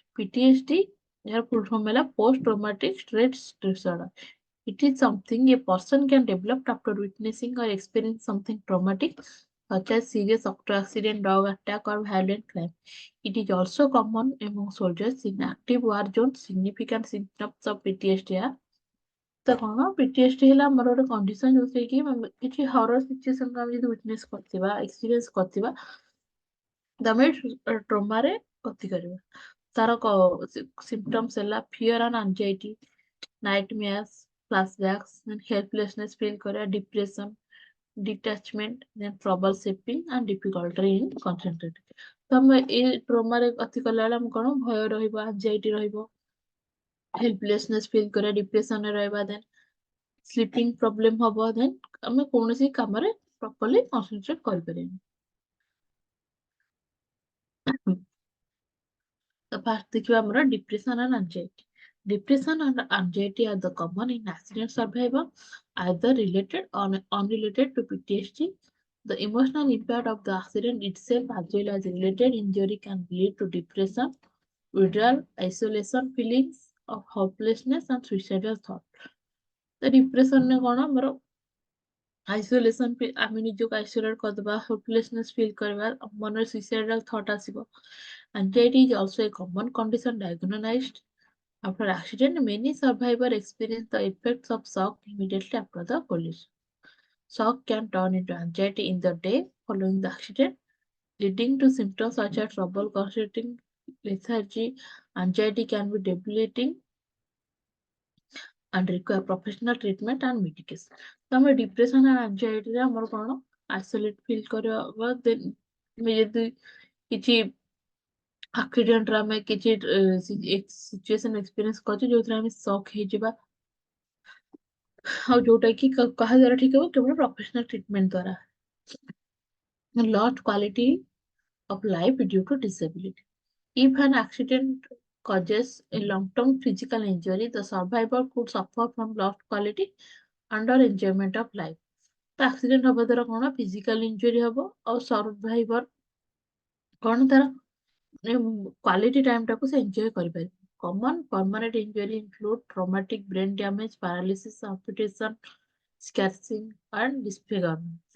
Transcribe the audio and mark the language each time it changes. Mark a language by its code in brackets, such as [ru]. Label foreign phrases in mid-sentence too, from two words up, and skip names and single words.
[or] PTSD ଯାହାର [en] full form [or] ହେଲା [en] post traumatic stress disorder. It is something a person can develop after witnessing or experiencing something traumatic, such as serious auto accident, dog attack, or violent crime. It is also common among soldiers in active war zones. Significant symptoms of PTSD are [or] ତ କଣ PTSD ହେଲା ଆମର ଗୋଟେ କଣ୍ଡିସନ ଯୋଉଥିରେ କି କିଛି [en] horror situation [or] ଆମେ ଯଦି ୱିଟନେସ କରିଥିବା ଏକ୍ସପିରିଏନ୍ସ କରିଥିବା ତ ଆମେ ଟ୍ରୋମାରେ ଗତି କରିବା। ତାର ସିମ୍ପଟମ୍ସ ହେଲା [en] fear and anxiety, nightmares, flashbacks, helplessness feel [or] କରିବା, ଡିପ୍ରେସନ, [en] detachment, then troubleshooting and difficulty in concentrating। [or] ତ ଆମେ ଏଇ ଟ୍ରୋମାରେ ଗତି କଲା ବେଳେ ଆମେ କଣ ଭୟ ରହିବ, ଆନଜାଇଟି ରହିବ, [en] helplessness feel [or] କରିବା, ଡିପ୍ରେସନରେ ରହିବା, [en] then sleeping problem [or] ହବ, ଦେନ୍ ଆମେ କୌଣସି କାମରେ [en] properly concentrate [or] କରିପାରିବାନି। ତ ଫାଷ୍ଟ ଦେଖିବା ଆମର [en] depression and anxiety। Depression and anxiety are the common in accident survivor, either related or unrelated to PTSD. The emotional impact of the accident itself as well as related injury can lead to depression, withdrawal, isolation, feelings of hopelessness and suicidal thought। [or] ତ depression ରେ କଣ ଆମର ଆଇସୋଲେସନ ଆମେ ନିଜକୁ ଆଇସୋଲେଟ କରିଦବା, [en] hopelessness feel [or] କରିବା, ମନରେ [en] suicidal thought [or] ଆସିବ। [en] Anxiety is also a common condition diagnosed after accident. Many survivors experience the effects of shock immediately after the collision. Shock can turn into anxiety in the day following the accident, leading to symptoms such as trouble concentrating, lethargy. Anxiety can be debilitating and require professional treatment and medication। [or] ତ ଆମେ ଡିପ୍ରେସନ ଆଉ ଆନଜାଇଟିରେ ଆମର କଣ [en] isolate feel [or] କରିବା, ଦେନ୍ ଆମେ ଯଦି କିଛି ଆକ୍ସିଡେଣ୍ଟରେ ଆମେ କିଛି [en] situation experience [or] କରୁଛୁ ଯୋଉଥିରେ ଆମେ ସକ୍ ହେଇଯିବା ଆଉ ଯୋଉଟା କି କାହା ଦ୍ୱାରା ଠିକ ହବ କେବଳ [en] professional treatment [or] ଦ୍ୱାରା। [en] Lost quality of life due to disability। If an accident causes a long-term physical injury, the survivor could suffer from lost quality and or enjoyment of life। [or] ତ ଆକ୍ସିଡେଣ୍ଟ ହବା ଦ୍ୱାରା କଣ [en] physical injury [or] ହବ ଆଉ ସର୍ଭାଇଭର କଣ ତାର [en] quality time [or] ଟାକୁ ସେ ଏନ୍ଜୟ କରିପାରିବ। [en] common permanent injury include traumatic brain damage, paralysis, amputation, scarring and disfigurement।